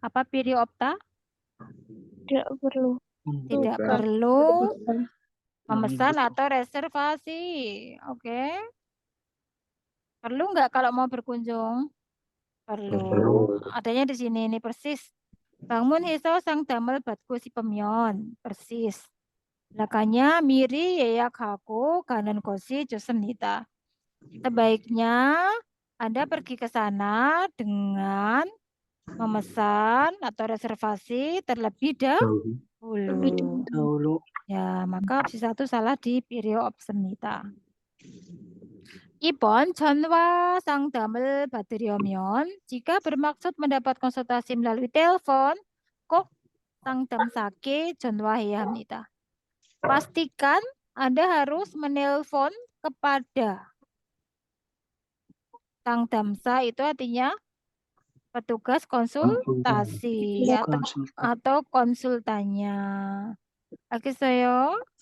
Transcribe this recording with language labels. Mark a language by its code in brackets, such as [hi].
[ko] Apa 필요 없다? [id] Tidak perlu. Tidak perlu memesan atau reservasi. Oke. Perlu nggak kalau mau berkunjung? Perlu. Adanya di sini ini persis. [ko] 방문해서 상담을 받고 싶으면 persis. Belakangnya 미리 예약하고 가는 것이 좋습니다. [id] Sebaiknya Anda pergi ke sana dengan memesan atau reservasi terlebih dahulu. Ya, maka opsi 1 salah di 필요 없습니다. [ko] 2번 전화 상담을 받으려면 jika bermaksud mendapat konsultasi melalui telepon 꼭 상담사께 전화해야 합니다. Pastikan [id] Anda harus menelpon kepada sang damsa, itu artinya petugas konsultasi atau konsultannya. Oke, saya.